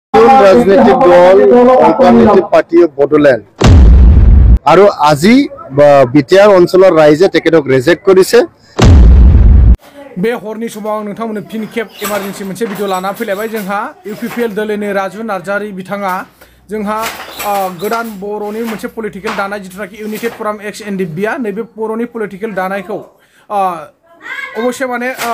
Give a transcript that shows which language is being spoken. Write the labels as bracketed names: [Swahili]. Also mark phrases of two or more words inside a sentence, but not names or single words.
[Assamese] নতুন রাজনৈতিক দল অল্টাৰনেটিভ পাৰ্টি অফ বড়োলেণ্ড আৰু আজি বিটিআৰ অঞ্চলৰ ৰাইজে তেখেতক ৰিজেক্ট কৰিছে। [Bodo] बे हरनि समाव नोंथांमोननो फिन खेब इमारजेन्सि मोनसे भिडिअ लाना फैलायबाय जोंहा इउपिपिएल दोलोनि राजु नार्जारि बिथाङा जोंहा गोदान बर'नि मोनसे पलिटिकेल दानाय जिथुनाखि इउनाइटेड फराम एक्स एनडिपिआ नैबे बर'नि पलिटिकेल दानायखौ अबश्य माने